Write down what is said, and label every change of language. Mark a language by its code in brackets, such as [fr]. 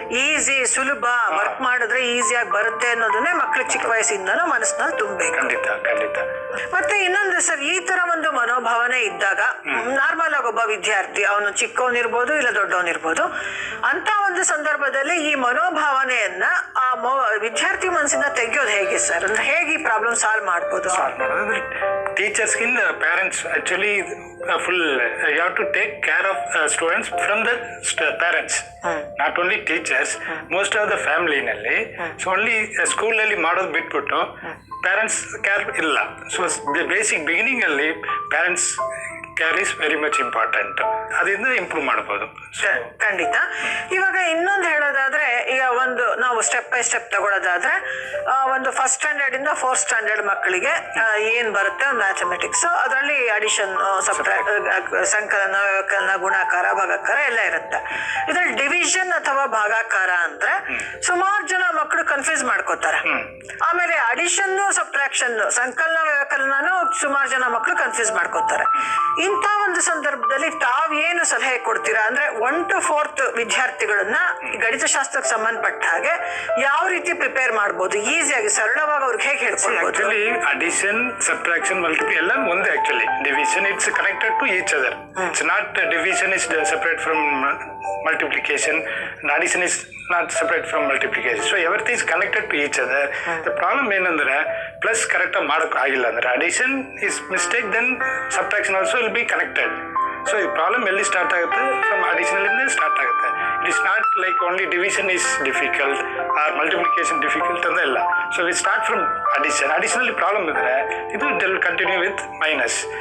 [kn] Easy, ಸುಲಭ, work ಮಾಡಿದ್ರೆ ಈಸಿಯಾಗಿ ಬರುತ್ತೆ ಅನ್ನೋದನ್ನೇ ಮಕ್ಳಿಗೆ ಚಿಕ್ಕ ವಯಸ್ಸಿಂದನೂ ಮನಸ್ಸಿನಲ್ಲಿ ತುಂಬಬೇಕು. ಖಂಡಿತ. ಮತ್ತೆ ಇನ್ನೊಂದು ಸರ್, ಈ ತರ ಒಂದು ಮನೋಭಾವನೆ ಇದ್ದಾಗ ನಾರ್ಮಲ್ ಆಗಿ ಒಬ್ಬ ವಿದ್ಯಾರ್ಥಿ, ಅವನು ಚಿಕ್ಕವನಿರ್ಬೋದು ಇಲ್ಲ ದೊಡ್ಡವನಿರ್ಬೋದು, ಅಂತ ಒಂದು ಸಂದರ್ಭದಲ್ಲಿ ಈ ಮನೋಭಾವನೆಯನ್ನ ಆ ವಿದ್ಯಾರ್ಥಿ ಮನಸ್ಸಿಂದ ತೆಗೆಯೋದು ಹೇಗೆ ಸರ್? ಅಂದ್ರೆ ಹೇಗೆ ಈ ಪ್ರಾಬ್ಲಮ್ ಸಾಲ್ವ್ ಮಾಡ್ಬೋದು? [en] ಟೀಚರ್ಸ್ಗಿಂತ parents actually full you have to take care of students from the parents, not only teachers. Most of the family [kn] ನಲ್ಲಿ ಸೊ ಓನ್ಲಿ ಸ್ಕೂಲ್ ಅಲ್ಲಿ ಮಾಡೋದು ಬಿಟ್ಬಿಟ್ಟು ಪೇರೆಂಟ್ಸ್ ಕೇರ್ ಇಲ್ಲ. [en] So basic beginning ಅಲ್ಲಿ parents care is very much important. [kn] ಅದರಿಂದ improve ಮಾಡಬಹುದು. ಖಂಡಿತ. ಇವಾಗ ಇನ್ನೊಂದು ಹೇಳೋದಾದ್ರೆ, ಈಗ ಒಂದು ನಾವು ಸ್ಟೆಪ್ ಬೈ ಸ್ಟೆಪ್ ತಗೊಳ್ಳೋದಾದ್ರೆ, ಒಂದು ಫಸ್ಟ್ ಸ್ಟ್ಯಾಂಡರ್ಡ್ ಇಂದ 4th ಸ್ಟ್ಯಾಂಡರ್ಡ್ ಮಕ್ಕಳಿಗೆ ಏನ್ ಬರುತ್ತೆ ಮ್ಯಾಥಮೆಟಿಕ್ಸ್, ಅದರಲ್ಲಿ ಅಡಿಷನ್, ಸಂಕಲನ, ವ್ಯವಕಲನ, ಗುಣಾಕಾರ, ಭಾಗಾಕಾರ ಎಲ್ಲ ಇರುತ್ತೆ. ಇದ್ರಲ್ಲಿ ಡಿವಿಷನ್ ಅಥವಾ ಭಾಗಾಕಾರ ಅಂದ್ರೆ ಸುಮಾರು ಜನ ಮಕ್ಕಳು ಕನ್ಫ್ಯೂಸ್ ಮಾಡ್ಕೋತಾರೆ. ಆಮೇಲೆ ಅಡಿಷನ್, ಸಬ್ಟ್ರಾಕ್ಷನ್, ಸಂಕಲನ, ವ್ಯವಕಲನೂ ಸುಮಾರು ಜನ ಮಕ್ಕಳು ಕನ್ಫ್ಯೂಸ್ ಮಾಡ್ಕೋತಾರೆ. ಇಂಥ ಒಂದು ಸಂದರ್ಭದಲ್ಲಿ ತಾವೇನು ಸಲಹೆ ಕೊಡ್ತೀರಾ? ಅಂದ್ರೆ 1 to 4th ವಿದ್ಯಾರ್ಥಿಗಳನ್ನ ಗಣಿತಶಾಸ್ತ್ರಕ್ಕೆ ಸಂಬಂಧಪಟ್ಟ ಹಾಗೆ ಯಾವ ರೀತಿ ಪ್ರಿಪೇರ್ ಮಾಡ್ಬೋದು, ಈಸಿಯಾಗಿ ಸರಳವಾಗಿ ಅವ್ರಿಗೆ ಹೇಗೆ ಹೇಳ್ಕೊಳ್ಬೋದು? [en] actually addition, subtraction, multiply [kn] ಎಲ್ಲ ಒಂದೇ. [en] Actually division it's connected to each other. It's not division is separate from multiplication and addition is not separate from multiplication. So everything is connected to each other. The problem [kn] ಏನಂದ್ರೆ plus correct ಆಗಿ ಮಾಡೋಕೆ ಆಗಿಲ್ಲ ಅಂದ್ರೆ [en] Addition is mistake, then subtraction also will be connected. So [kn] ಈ problem ಎಲ್ಲಿ start ಆಗುತ್ತೆ? [en] from additional [kn] ಇಂದ start ಆಗುತ್ತೆ. [en] it is not like only division is difficult or multiplication difficult [kn] ಅಂತ ಇಲ್ಲ. [en] So we start from addition. [kn] ಅಡಿಷನಲ್ಲಿ problem ಇದ್ರೆ ಇದು [en] Will continue with minus.